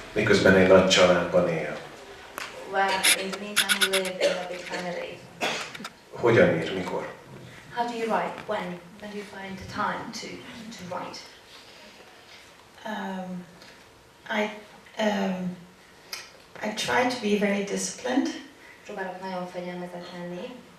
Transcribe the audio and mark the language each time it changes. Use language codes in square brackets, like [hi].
[hu] Miközben egy nagy családban él. [en] Where in the meantime we live in a big family. [hu] Hogyan ír, mikor? [en] How do you write? When do you find the time to write? I try to be very disciplined. [hu] Próbálok nagyon fegyelmezett lenni.